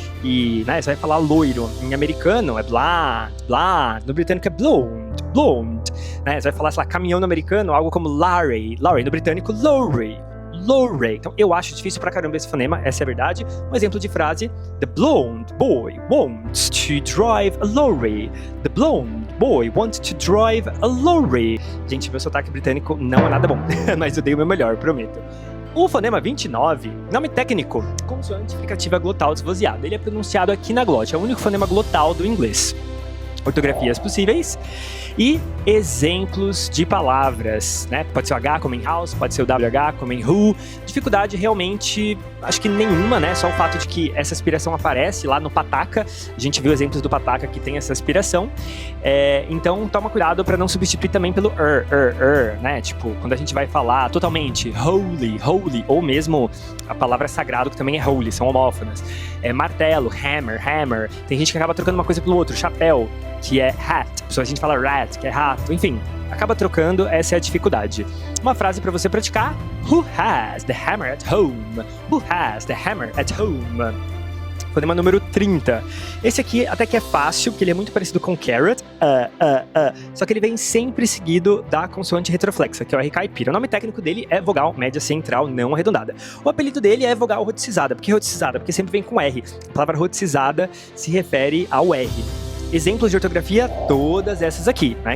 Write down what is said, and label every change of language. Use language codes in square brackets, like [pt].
[pt] E, né, você vai falar loiro. Em americano é blonde. No britânico é blonde. Né, você vai falar, sei lá, caminhão no americano, algo como lorry. No britânico, lorry. Então, eu acho difícil pra caramba esse fonema, essa é a verdade. Um exemplo de frase: [en] The blonde boy wants to drive a lorry. The blonde boy wants to drive a lorry. [pt] Gente, meu sotaque britânico não é nada bom, mas eu dei o meu melhor, prometo. O fonema 29, nome técnico, consoante fricativa glotal desvozeada. Ele é pronunciado aqui na glote, é o único fonema glotal do inglês. Ortografias possíveis e exemplos de palavras, né? Pode ser o H como em house, pode ser o WH como em who. Dificuldade realmente, acho que nenhuma, né? Só o fato de que essa aspiração aparece lá no pataca. A gente viu exemplos do pataca que tem essa aspiração. Então, toma cuidado para não substituir também pelo né? Tipo, quando a gente vai falar totalmente holy, ou mesmo a palavra sagrado, que também é holy, são homófonas. Martelo, hammer. Tem gente que acaba trocando uma coisa pelo outro. Chapéu, que é hat. Se a gente fala rat, que é rato. Enfim, acaba trocando, essa é a dificuldade. Uma frase para você praticar. [en] Who has the hammer at home? Who has the hammer at home? [pt] Fonema número 30. Esse aqui até que é fácil, porque ele é muito parecido com carrot. Só que ele vem sempre seguido da consoante retroflexa, que é o R caipira. O nome técnico dele é vogal média central não arredondada. O apelido dele é vogal roticizada. Por que roticizada? Porque sempre vem com R. A palavra roticizada se refere ao R. Exemplos de ortografia, todas essas aqui, né?